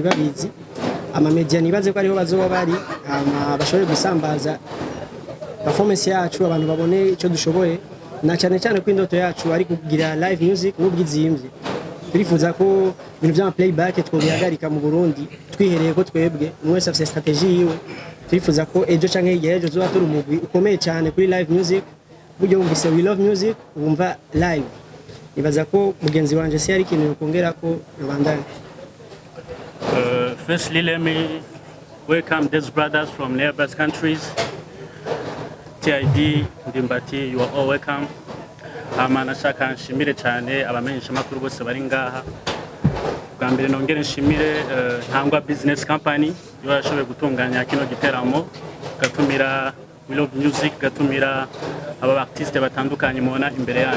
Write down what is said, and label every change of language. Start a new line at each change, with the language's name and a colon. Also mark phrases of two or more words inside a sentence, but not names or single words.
Rundi: babizi ama media nibaze ko ariho bazoba bari bashobore gusambaza performance yacu abantu babone icyo dushoboye na cyane cyane ko indoto yacu ari kugira
English: live music
Rundi: n'ubwizimvye turifuza ko ibintu bya playback twobihagarika mu Burundi twihereye ko twebwe mwese afite strategie yiwe turifuza ko ejo canke igihe ejo zoba turi umugwi ukomeye cyane kuri
English: live music
Rundi: buryo wumvise We Love Music wumva live nibaza ko mugenzi wanje si ari ikintu kongera ko rubandanye.
English: Firstly, let me welcome these brothers from neighboring countries. T.I.D, NDIMBATI, you are all welcome.
Rundi: Nashaka nshimire cyane abamenyesha makuru bose bari ngaha. Bwa mbere nongere nshimire Ntangwa Business Company yashoboye gutunganya kino giteramo gatumira We Love Music gatumira aba artiste batandukanye mubona imbere yanyu.